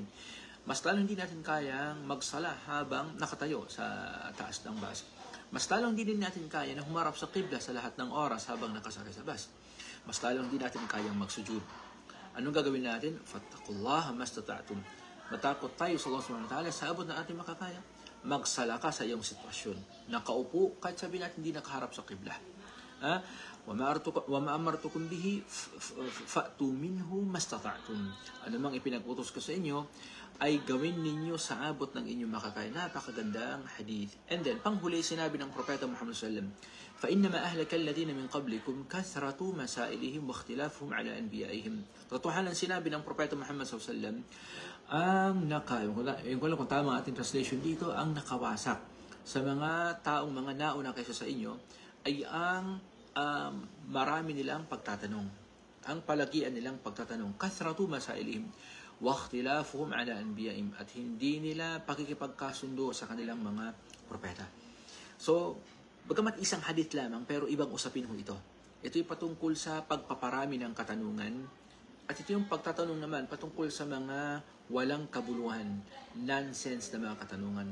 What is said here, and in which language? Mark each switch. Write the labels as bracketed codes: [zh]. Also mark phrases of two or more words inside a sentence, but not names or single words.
[tl] Mas lalo hindi natin kayang magsala habang nakatayo sa taas ng bus. Mas lalong hindi din natin kaya na humarap sa qibla sa lahat ng oras habang nakasakay sa bus. Mas lalong hindi natin kayang magsujud. Anong gagawin natin? [ar] فاتقوا الله ما استطعتم. [tl] Matakot tayo sa Allah [ar] سبحانه وتعالى [tl] sa abot na ating makakaya. Magsala ka sa iyong sitwasyon. Nakaupo, kahit sabihin natin hindi nakaharap sa qibla. [ar] وَمَا أَمَرْتُكُمْ بِهِ فَأْتُوا مِنْهُ مَسْتَطَعْتُمْ. [tl] Ano mang ipinag-utos ko sa inyo, ay gawin ninyo sa abot ng inyong makakaya. Napakagandang hadith. [en] And then, [tl] panghuli sinabi ng Propeta Muhammad SAW, [ar] فَإِنَّمَا أَهْلَكَ الَّذِينَ مِنْ قَبْلِكُمْ كَثْرَةُ مَسَائِلِهِمْ وَاخْتِلَافُهُمْ عَلَى أَنْبِيَائِهِمْ. [tl] Totohanan sinabi ng Propeta Muhammad SAW, yung ko lang kung tama ating translation dito, ang nakawasak sa mga taong mga nauna kaysa sa inyo, ay ang marami nilang pagtatanong. Ang palagian nilang pagtatanong. [ar] كثرة مسائلهم واختلافهم على أنبيائهم, [tl] at hindi nila pakikipagkasundo sa kanilang mga propeta. So, bagamat isang hadith lamang, pero ibang usapin ho ito. Ito'y patungkol sa pagpaparami ng katanungan At ito yung pagtatanong naman patungkol sa mga walang kabuluhan, nonsense na mga katanungan.